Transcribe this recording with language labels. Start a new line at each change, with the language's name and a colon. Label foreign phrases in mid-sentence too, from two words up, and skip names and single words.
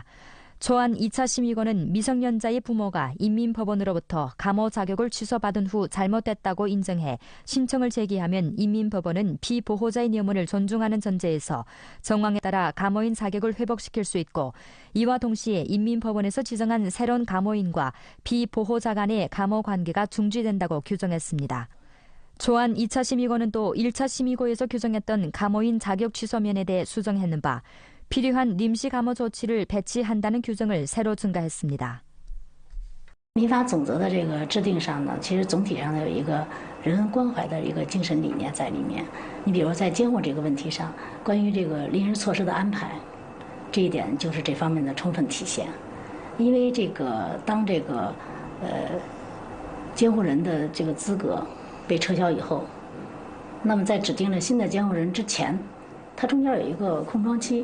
Korean: 초안 2차 심의권은 미성년자의 부모가 인민법원으로부터 감호 자격을 취소받은 후 잘못됐다고 인정해 신청을 제기하면 인민법원은 피보호자의 뇌문을 존중하는 전제에서 정황에 따라 감호인 자격을 회복시킬 수 있고 이와 동시에 인민법원에서 지정한 새로운 감호인과 피보호자 간의 감호 관계가 중지된다고 규정했습니다. 초안 2차 심의권은 또 1차 심의고에서 규정했던 감호인 자격 취소면에 대해 수정했는 바 필요한 임시 감호 조치를 배치한다는 규정을 새로 증가했습니다.
Chinese: 民法总则的这个制定上呢，其实总体上有一个人文关怀的一个精神理念在里面。你比如在监护这个问题上，关于这个临时措施的安排，这一点就是这方面的充分体现。因为这个当这个监护人的这个资格被撤销以后，那么在指定了新的监护人之前，它中间有一个空窗期。